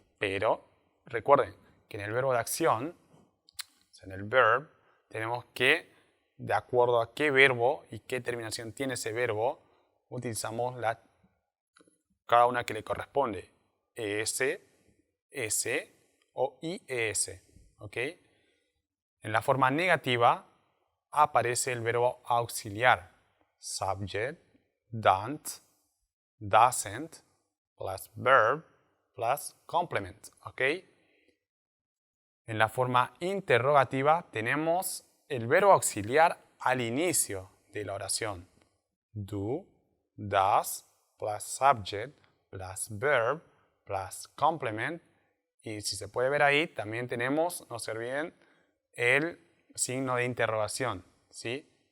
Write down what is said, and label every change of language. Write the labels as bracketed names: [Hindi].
[Spanish] Pero recuerden que en el verbo de acción, o sea, en el verb, tenemos que, de acuerdo a qué verbo y qué terminación tiene ese verbo, utilizamos cada una que le corresponde. ES, S o IES. ¿Ok? En la forma negativa aparece el verbo auxiliar. [English] Subject, don't, doesn't, plus verb, plus complement. [Spanish] ¿Ok? En la forma interrogativa tenemos el verbo auxiliar al inicio de la oración. [English] Do, does, plus subject, plus verb, plus complement. [Spanish] Y si se puede ver ahí, también tenemos, no se olviden, el signo de interrogación, ¿sí?